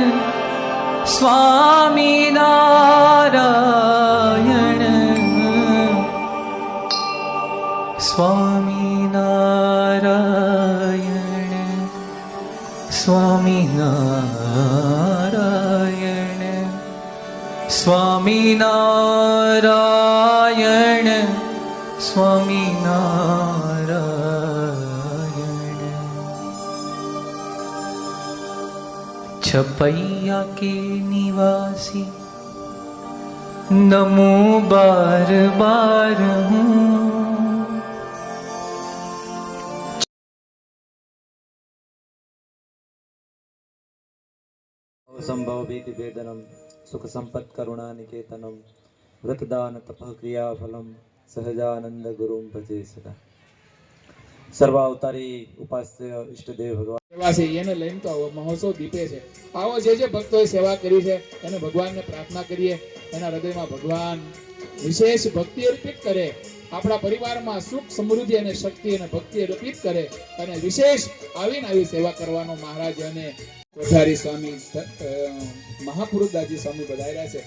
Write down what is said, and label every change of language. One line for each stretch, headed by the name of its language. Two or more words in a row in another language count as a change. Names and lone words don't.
Hindi: स्वामी नारायण, स्वामी नारायण, स्वामी नारायण, स्वामी नारायण, स्वामी नारायण। छपैया के निवासी नमो बार बार हूँ।
Sanskrit: संभव भीति वेदनम सुख संपत् करुणा निकेतनम व्रतदान तपः क्रिया फलम सहजानंद गुरुम भजे सदा।
Hindi: सर्वावतारी उपास्य इष्टदेव भगवान
Gujarati: સેવા છે એને લઈને તો આવો મહોત્સવ દીપે છે. આવો જે ભક્તોએ સેવા કરી છે એને ભગવાનને પ્રાર્થના કરીએ એના હૃદયમાં ભગવાન વિશેષ ભક્તિ અર્પિત કરે, આપણા પરિવારમાં સુખ સમૃદ્ધિ અને શક્તિ અને ભક્તિ અર્પિત કરે અને વિશેષ આવીને આવી સેવા કરવાનો મહારાજ અને કોઠારી સ્વામી મહાપુરુષદાસજી સ્વામી બધાર્યા છે.